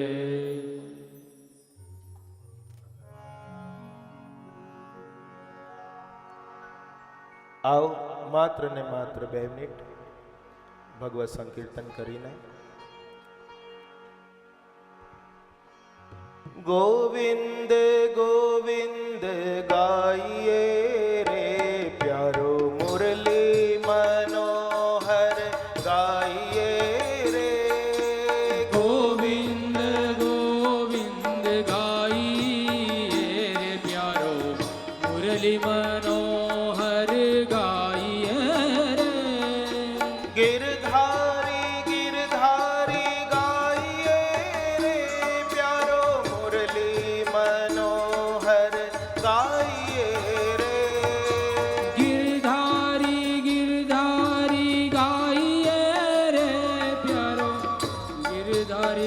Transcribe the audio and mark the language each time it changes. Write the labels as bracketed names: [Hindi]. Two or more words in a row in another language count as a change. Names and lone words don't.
[Gujarati] આવ માત્ર ને માત્ર 2 મિનિટ ભગવત સંકીર્તન કરીને ગોવિંદ ગોવિંદ ગાઈએ રે પ્યારો મુરલી મનોહર ગાઈએ રે ગોવિંદ ગોવિંદ ગાઈએ રે પ્યારો મુરલી મનોહર ગાઈએ રે [Hindi] गिरधारी गिरधारी गाइए रे प्यारो मुरली मनोहर गाइए रे गिरधारी गिरधारी गाइए रे प्यारो गिरधारी